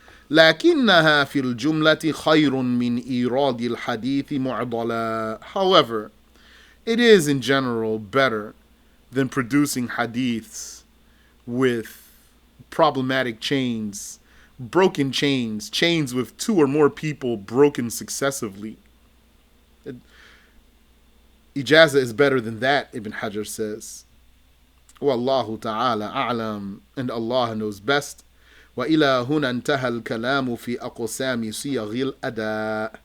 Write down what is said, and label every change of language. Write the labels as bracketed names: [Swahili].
[Arabic] لكنها في الجملة خير من إيراد الحديث معضلا. [English] However, it is in general better than producing hadiths with problematic chains, broken chains, chains with two or more people broken successively. Ijazah is better than that, Ibn Hajar says. Wallahu ta'ala a'lam, and Allah knows best. [Arabic] وإلى هنا انتهى الكلام في أقسام صيغ الأداء.